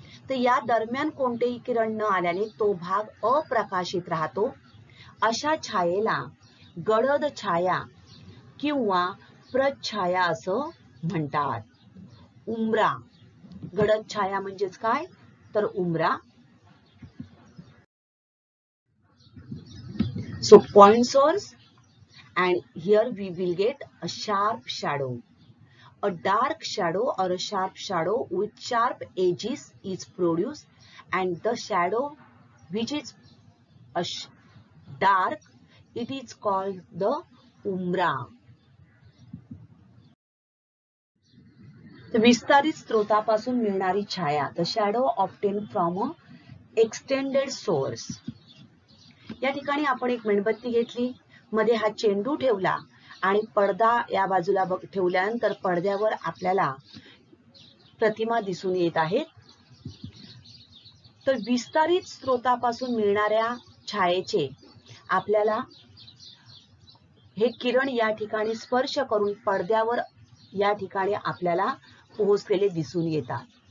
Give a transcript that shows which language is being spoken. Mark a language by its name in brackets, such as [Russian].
[Marathi] तर या दरम्यान कोणतेही किरण न आल्याने तो भाग अप्रकाशित राहतो. अशा छायेला गडद छाया किंवा प्रच्छाया असं म्हणतात. उंबरा, गडद छाया म्हणजेच काय तर उंबरा. [English] So point source, and here we will get a sharp shadow. A dark shadow or a sharp shadow with sharp edges is produced, and the shadow which is dark, it is called the umbra. [Marathi] विस्तारित स्त्रोतापासून मिळणारी छाया, [English] the shadow obtained from a extended source. [Marathi] या ठिकाणी आपण एक मेणबत्ती घेतली, मध्ये हा चेंडू ठेवला आणि पडदा या बाजूला ठेवल्यानंतर पडद्यावर आपल्याला प्रतिमा दिसून येत आहेत. तर विस्तारित स्त्रोतापासून मिळणाऱ्या छायेचे आपल्याला हे किरण या ठिकाणी स्पर्श करून पडद्यावर या ठिकाणी आपल्याला पोहोचलेले दिसून येतात.